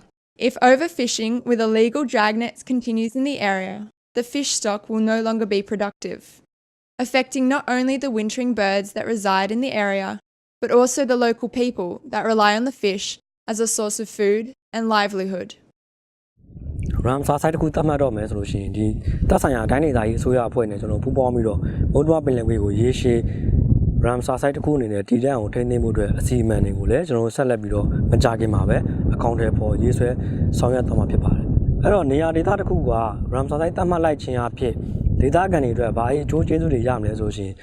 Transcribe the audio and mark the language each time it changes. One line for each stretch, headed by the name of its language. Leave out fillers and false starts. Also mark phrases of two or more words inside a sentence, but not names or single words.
English: If overfishing with illegal dragnets continues in the area, the fish stock will no longer be productive, affecting not only the wintering birds that reside in the area, but also the local people that rely on the fish as a source of food and livelihood.
Burmese: Ramsar site ကိုတတ်မှတ်တော့မယ်ဆိုလို့ရှိရင်ဒီတပ်ဆိုင်ရာတိုင်းဒေသကြီးအစိုးရအဖွဲ့နဲ့ကျွန်တော်ပူးပေါင်းပြီးတော့မုတ်တော်ပင်လယ်ကွေ့ကိုရေရှည် Ramsar site တစ်ခုအနေနဲ့တည်တံ့အောင်ထိန်းသိမ်းမှုအတွက်အစီအမံတွေကိုလည်းကျွန်တော်ဆက်လက်ပြီးတော့မကြခင်မှာပဲအ ကောင့်ထဲပေါ်ရေးဆွဲဆောင်ရွက်သွားမှာဖြစ်ပါတယ်။အဲ့တော့နေရာဒေသတစ်ခုက Ramsar site တတ်မှတ်လိုက်ခြင်းအဖြစ်ဒေသခံတွေအတွက်ဘာအကျိုးကျေးဇူးတွေရမလဲဆိုရှင်